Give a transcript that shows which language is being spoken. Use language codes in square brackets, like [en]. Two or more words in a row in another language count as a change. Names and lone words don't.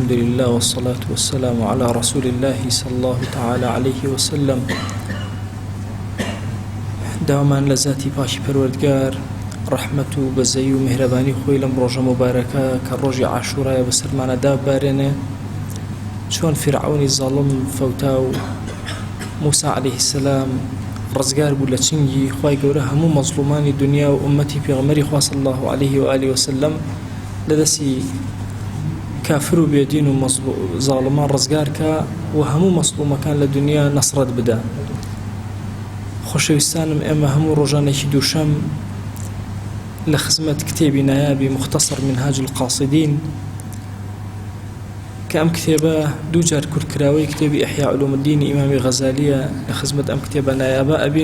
[ar] الحمد لله والصلاة والسلام على رسول الله صلى الله تعالى عليه وسلم. [ckb] داوامان لذاتی پاشی پەروەردگار ڕەحمەت و بەزەی و میهرەبانی خۆی لەم ڕۆژە مبارەکە کە ڕۆژی عاشورایە بەسەرمانەدا بارێنێ، چۆن فرعونی زاڵم فەوتا و موسى [ar] عليه السلام [ckb] ڕزگار بوو لە چنگی خوای گەورە هەموو مەزلومانی دنیا و ئومەتی پێغەمبەری خوا [ar] صلی الله عليه وآله وسلم [ckb] لەدەستی کافر و بێدین و زاڵمان ڕزگار کە و هەموو مەزلومەکان لە دنیا نەسرەت بدە. خۆشەویستانم، ئێمە هەموو ڕۆژانێکی دووشەم لە خزمەت کتێبی نایابی مختصر منهاج القاصدین کە ئەم کتێبە دوو جار کورتکراوەی کتێبی ئیحیا علوم الدین ئیمامی غەزالیە لە خزمەت ئەم کتێبە نایابە ئەبین.